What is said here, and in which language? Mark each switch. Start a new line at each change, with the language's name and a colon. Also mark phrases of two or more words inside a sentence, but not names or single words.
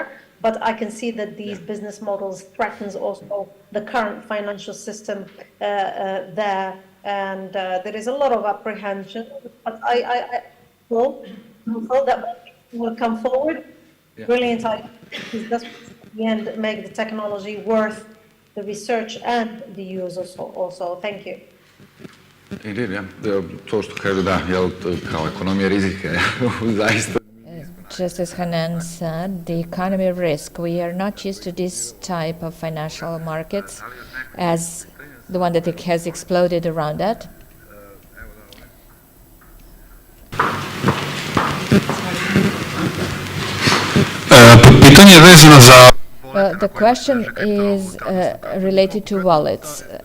English: But I can see that these business models threatens also the current financial system there, and there is a lot of apprehension. But I hope that will come forward. Yeah. Brilliant idea, because that's in the end make the technology worth the research and the use also. Thank you. Indeed, yeah.
Croatian: To što kažu da, kao ekonomija rizika, zaista.
English: Just as Hanan said, the economy of risk. We are not used to this type of financial markets as the one that has exploded around that. The question is related to wallets.